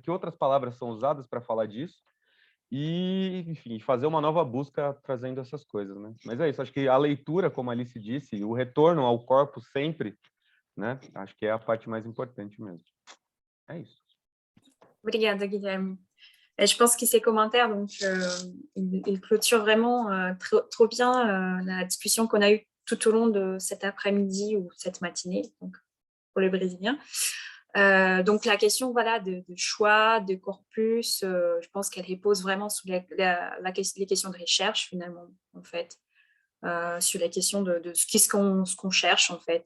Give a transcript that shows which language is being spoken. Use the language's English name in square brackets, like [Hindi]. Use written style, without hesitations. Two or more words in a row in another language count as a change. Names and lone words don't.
[Portuguese] Que outras palavras são usadas para falar disso, e, enfim, fazer uma nova busca trazendo essas coisas, né? Mas é isso, acho que a leitura, como a Alice disse, o retorno ao corpo sempre, né? Acho que é a parte mais importante mesmo. É isso. Obrigada, Guilherme. [French] Je pense que ces commentaires, donc, ils clôturent vraiment trop bien la discussion qu'on a eue tout au long de cet après-midi ou cette matinée, donc, pour les Brésiliens. Donc, la question de choix, de corpus, je pense qu'elle repose vraiment sur les questions de recherche, finalement, en fait, sur la question de ce qu'on cherche, en fait.